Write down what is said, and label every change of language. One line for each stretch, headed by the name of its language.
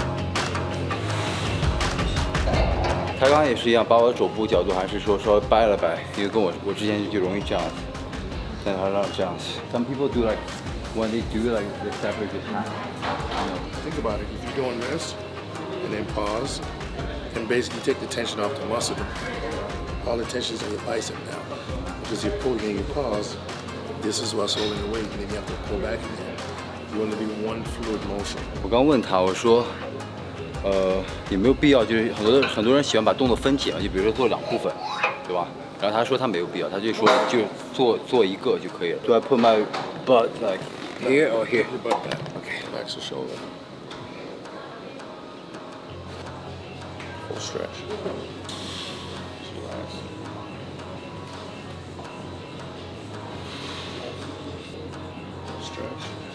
English: Some people do like when they do like they separate the hand. Think about it. If you're doing this and then pause and basically take the tension off the muscle, all the tension's in your bicep now. Because you're pulling and you pause, this is what's holding the weight, and then you have to pull back again. You want to be one fluid motion.
Chinese: 我刚问他，我说，有没有必要？就是很多人喜欢把动作分解嘛，就比如说做2部分，对吧？然后他说他没有必要，他就说就做一个就可以了。
English: Do I put my butt like here or here? Your butt back. Okay. Back to shoulder. Full stretch. Relax. Stretch.